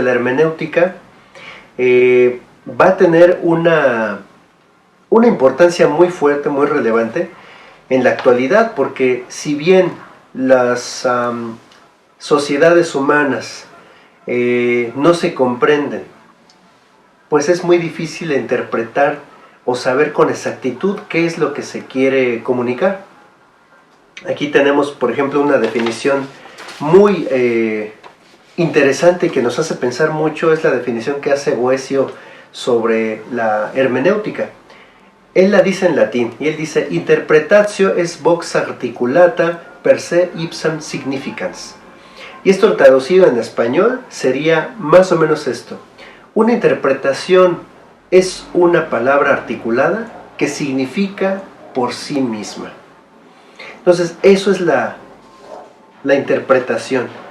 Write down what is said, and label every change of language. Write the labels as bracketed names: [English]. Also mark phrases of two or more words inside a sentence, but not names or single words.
[Spanish] la hermenéutica va a tener una importancia muy fuerte, muy relevante en la actualidad, porque si bien las sociedades humanas no se comprenden, pues es muy difícil interpretar o saber con exactitud qué es lo que se quiere comunicar. Aquí tenemos, por ejemplo, una definición muy interesante que nos hace pensar mucho, es la definición que hace Boecio sobre la hermenéutica. Él la dice en latín, y él dice: [Latin] interpretatio est vox articulata per se ipsam significans. [Spanish] Y esto traducido en español sería más o menos esto: una interpretación es una palabra articulada que significa por sí misma. Entonces, eso es la interpretación.